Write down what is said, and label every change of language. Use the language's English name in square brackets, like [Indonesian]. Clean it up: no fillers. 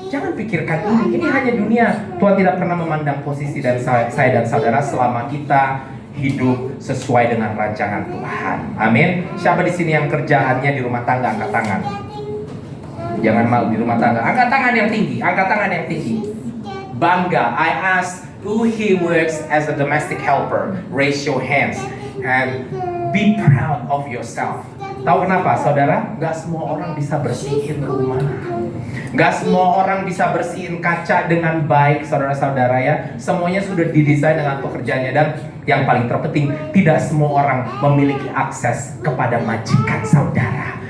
[Indonesian] Jangan pikirkan ini hanya dunia. Tuhan tidak pernah memandang posisi dan saya dan saudara selama kita hidup sesuai dengan rancangan Tuhan. Amin. Siapa di sini yang kerjaannya di rumah tangga? Angkat tangan. Jangan malu di rumah tangga. Angkat tangan yang tinggi. Angkat tangan yang tinggi. Bangga. [English] I ask who he works as a domestic helper. Raise your hands and be proud of yourself. [Indonesian] Tahu kenapa, saudara? Gak semua orang bisa bersihin rumah. Gak semua orang bisa bersihin kaca dengan baik, saudara-saudara ya. Semuanya sudah didesain dengan pekerjaannya. Dan yang paling terpenting, tidak semua orang memiliki akses kepada majikan saudara.